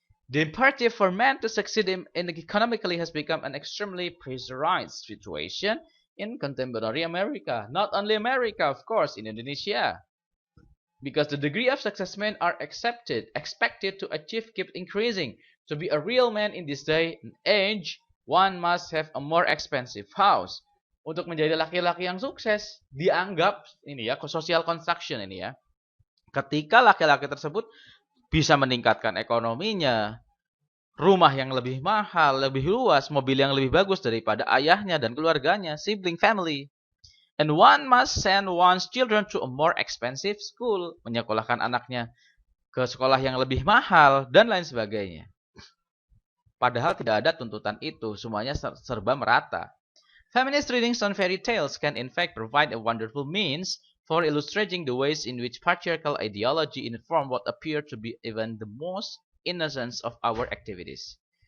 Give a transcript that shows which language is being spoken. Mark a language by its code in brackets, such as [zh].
[en] The imperative for man to succeed in economically has become an extremely pressurized situation in contemporary America. Not only America, of course, in Indonesia. Because the degree of success men are expected to achieve keep increasing. To be a real man in this day and age, one must have a more expensive house. [id] Untuk menjadi laki-laki yang sukses, dianggap ini ya, [en] social construction [id] ini ya. Ketika laki-laki tersebut bisa meningkatkan ekonominya, rumah yang lebih mahal, lebih luas, mobil yang lebih bagus daripada ayahnya dan keluarganya, [en] sibling family. And one must send one's children to a more expensive school, [id] menyekolahkan anaknya ke sekolah yang lebih mahal, dan lain sebagainya. Padahal tidak ada tuntutan itu, semuanya serba merata. [en] Feminist readings on fairy tales can in fact provide a wonderful means for illustrating the ways in which patriarchal ideology inform what appear to be even the most innocence of our activities.